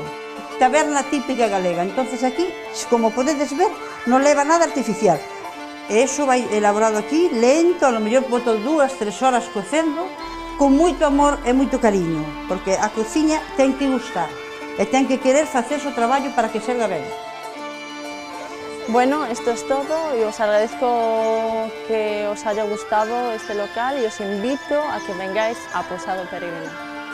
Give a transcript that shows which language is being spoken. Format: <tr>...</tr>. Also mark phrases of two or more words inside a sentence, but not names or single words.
<gl>Taberna típica galega, entonces aquí, como podedes ver, non leva nada artificial. E iso vai elaborado aquí, lento, a lo mellor boto 2-3 horas cocendo, con moito amor e moito cariño, porque a cociña ten que gustar e ten que querer facer o traballo para que salga ben.</gl> <es>Bueno, esto es todo y os agradezco que os haya gustado este local y os invito a que vengáis a Posado Peregrino.</es>